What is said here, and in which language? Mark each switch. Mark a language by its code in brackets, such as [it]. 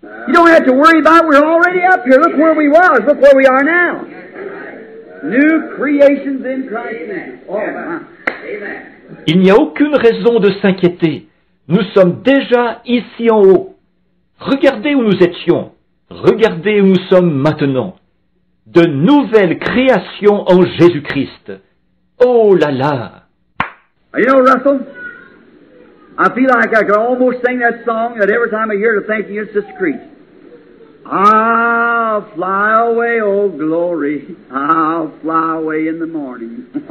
[en] You don't have to worry about it. We're already up here. Look where we was. Look where we are now. New creations in Christ Jesus. Oh, amen. [fr] Il n'y a aucune raison de s'inquiéter. Nous sommes déjà ici en haut. Regardez où nous étions. Regardez où nous sommes maintenant. De nouvelles créations en Jésus-Christ. Oh là là! [en] You know, Russell, I feel like I could almost sing that song that every time I hear it, I think it's Sister Creech. I'll fly away, oh glory, I'll fly away in the morning.